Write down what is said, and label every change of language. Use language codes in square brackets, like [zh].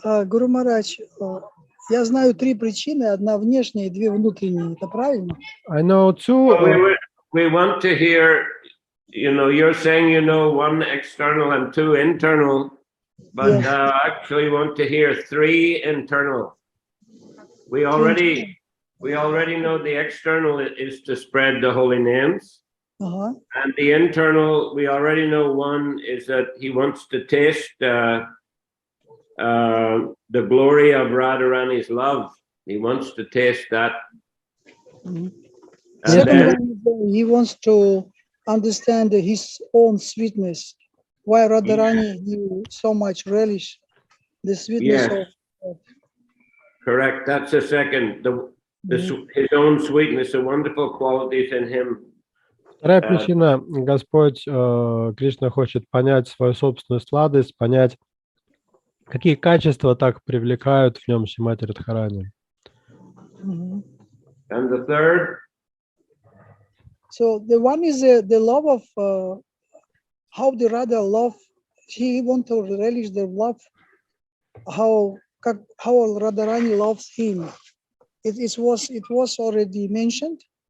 [ru] Гуру Махарадж, я знаю три причины, одна внешняя и две внутренние. Это правильно? [en] I know two. We want to hear, you're saying one external and two internal, but actually want to hear three internal. We already know the external is to spread the holy names. And the internal, we already know one is that he wants to taste the glory of Radharani's love. He wants to taste that. Second one, he wants to understand his own sweetness. Why Radharani so much relish the sweetness of God. Correct. That's the second. His own sweetness, the wonderful qualities in him. [ru] Вторая причина, Господь Кришна хочет понять свою собственную сладость, понять, какие качества так привлекают в нем Шримати Радхарани. [en] And the third? So the one is the love of how the Radha love. He want to relish the love. How Radharani loves him. It was already mentioned.